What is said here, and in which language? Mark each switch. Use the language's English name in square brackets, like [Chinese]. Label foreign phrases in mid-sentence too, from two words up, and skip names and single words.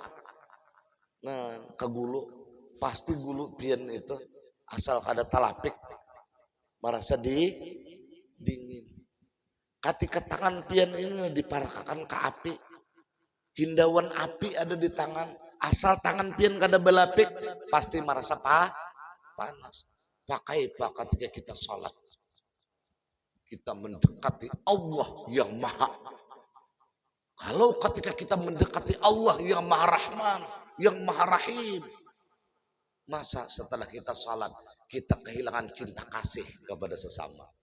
[Banjar] Nah, ke gulu, pasti gulu pian itu asal kada talapik merasa dingin. Ketika tangan pian ini diparakakan ke api, hindauan api ada di tangan, asal tangan pian kada belapik pasti merasa panas. [Indonesian] Pakai ketika kita sholat, kita mendekati Allah yang maha. Kalau ketika kita mendekati Allah yang maha rahman, yang maha rahim, masa setelah kita sholat kita kehilangan cinta kasih kepada sesama?